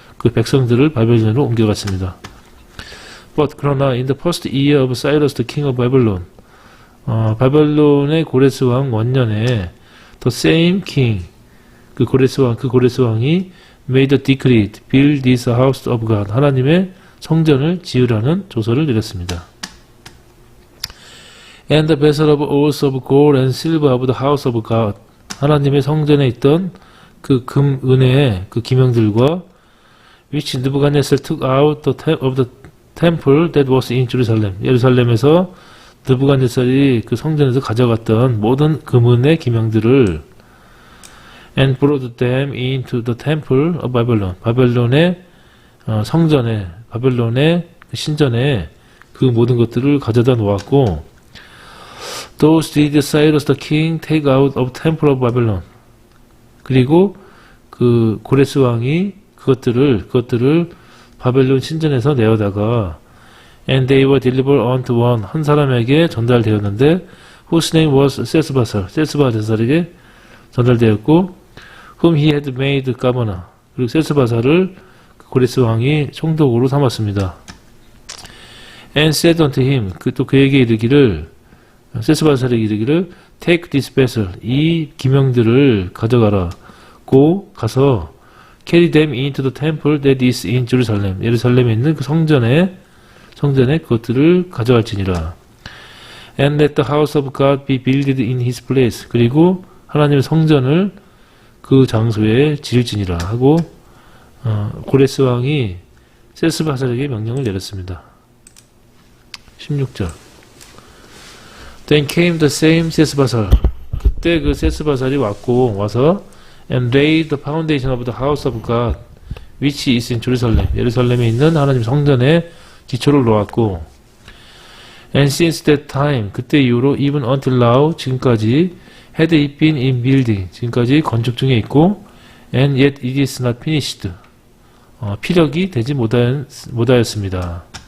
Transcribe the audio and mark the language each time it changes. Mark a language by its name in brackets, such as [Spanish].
[Korean] 그 백성들을 바벨론으로 옮겨갔습니다. [English] But [Korean] 그러나 [English] in the first year of Cyrus the king of Babylon [Korean] 바벨론의 고레스 왕 원년에 [English] the same king [Korean] 그 고레스 왕이 [English] made a decree to build this house of God [Korean] 하나님의 성전을 지으라는 조서를 내렸습니다. [English] And the vessel of oaths of gold and silver of the house of God [Korean] 하나님의 성전에 있던 그 금, 은혜의 그 기명들과 [English] which Nebuchadnezzar took out of the temple that was in Jerusalem. [Korean] 예루살렘에서 느부갓네살이 그 성전에서 가져갔던 모든 금은의 기명들을 [English] and brought them into the temple of Babylon. [Korean] 바벨론의 성전에, 바벨론의 신전에 그 모든 것들을 가져다 놓았고 [English] those did Cyrus the king take out of temple of Babylon. [Korean] 그리고 그 고레스 왕이 그것들을 바벨론 신전에서 내어다가 [English] and they were delivered unto one [Korean] 한 사람에게 전달되었는데 [English] whose name was [Korean] 세스바살에게 전달되었고 [English] whom he had made governor [Korean] 그리고 세스바살을 고레스 왕이 총독으로 삼았습니다. [English] and said unto him [Korean] 또 그에게 이르기를 세스바살에게 이르기를 [English] take this vessel [Korean] 이 기명들을 가져가라 가서 [English] carry them into the temple that is in Jerusalem. [Korean] 예루살렘에 있는 그 성전에 그것들을 가져갈지니라. [English] And let the house of God be builded in his place. [Korean] 그리고 하나님의 성전을 그 장소에 지을지니라 하고 고레스 왕이 세스바살에게 명령을 내렸습니다. 16절. [English] Then came the same 세스바살. [Korean] 그때 그 세스바살이 와서 [English] and laid the foundation of the house of God which is in Jerusalem. 예루살렘에 있는 하나님 성전에 기초를 놓았고 and since that time [Korean] 그때 이후로 [English] even until now [Korean] 지금까지 [English] had it been in building [Korean] 지금까지 건축 중에 있고 [English] and yet it is not finished [Korean] 피력이 되지 못하였습니다.